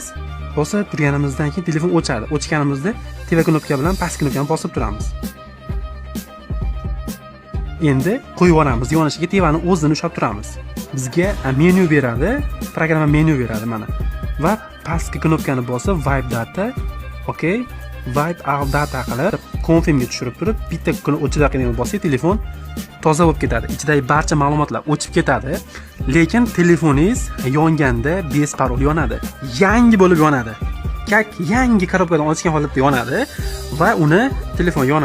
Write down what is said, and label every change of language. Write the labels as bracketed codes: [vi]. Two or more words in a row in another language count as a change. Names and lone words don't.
[uz] Bosib turganimizdan keyin telefon o'chadi. O'chganimizda teva knopka bilan past knopkani bosib turamiz. Endi qo'yib yuboramiz. Yonishiga tevani o'zini ushlab turamiz. Bizga menu beradi, programma menu beradi mana. Va pastki knopkani bosib [en] wipe data, okay, wipe all data [uz] qilib confirmga tushirib turib, bitta o'chidagini bosib telefon toza bo'lib ketadi. Ichidagi barcha ma'lumotlar o'chib ketadi, lekin telefoningiz yonganda besparol yonadi. Yangi bo'lib yonadi. Yangi korobkadan ochgan holatda yonadi va uni telefon yonadi.